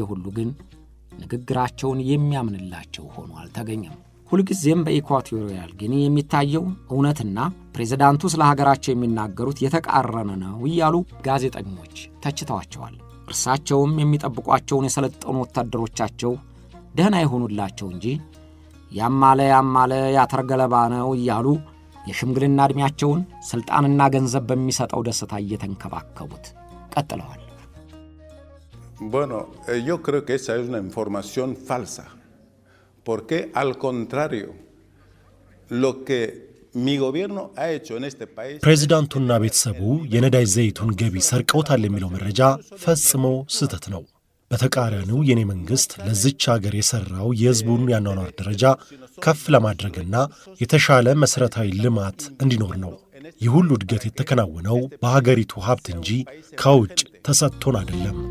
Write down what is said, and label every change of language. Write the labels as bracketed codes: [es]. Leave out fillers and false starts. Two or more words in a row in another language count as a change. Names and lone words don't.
[am] ሁሉ ግን ንግግራቸውን የሚያምንላቸው ሆኖ አልተገኘም። ሁልጊዜም በኢኳቶሪያል ጊኒ የሚታየው እውነትና ፕሬዝዳንቱ ስለ ሀገራቸው የሚናገሩት የተቃረነ ነው እያሉ ጋዜጠኞች ተችተዋቸዋል። እርሳቸውም የሚጠብቋቸውን የሰለጠኑ ወታደሮቻቸው ደህና ይሆኑላቸው እንጂ ያማለ ያተርገለባ ነው እያሉ የሽምግልና ዕድሜያቸውን ሥልጣንና ገንዘብ በሚሰጠው ደስታ እየተንከባከቡት ቀጥለዋል። [es] Bueno, yo creo que esa es una información falsa, porque al contrario, lo que mi gobierno ha hecho en este país... [am] ፕሬዚዳንቱና ቤተሰቡ የነዳጅ ዘይቱን ገቢ ሰርቀውታል የሚለው መረጃ ፈጽሞ ስህተት ነው። በተቃራኒው የኔ መንግስት ለዚች ሀገር የሰራው የህዝቡን ያኗኗር ደረጃ ከፍ ለማድረግና የተሻለ መሰረታዊ ልማት እንዲኖር ነው። ይህ ሁሉ እድገት የተከናወነው በሀገሪቱ ሀብት እንጂ ከውጭ ተሰጥቶን አይደለም።